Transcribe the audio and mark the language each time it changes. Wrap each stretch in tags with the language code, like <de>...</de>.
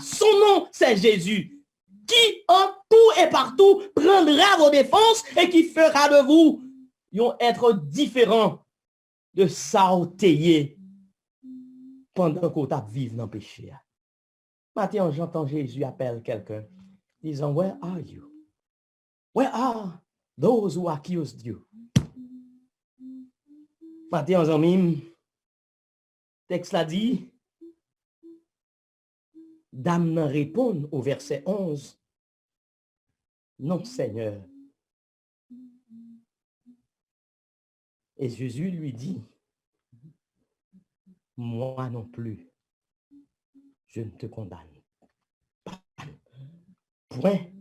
<fr>Son nom, c'est Jésus, qui en tout et partout prendra vos défenses et qui fera de vous un être différent de sauter pendant qu'on t'a vivre dans le péché. Maintenant, j'entends Jésus appeler quelqu'un disant,</fr> <en>where are you? Where are those who accused you?</en> <fr>Maintenant, amis, texte l'a dit, Dame répond au verset 11, non Seigneur. Et Jésus lui dit, moi non plus, je ne te condamne pas. Point.</fr>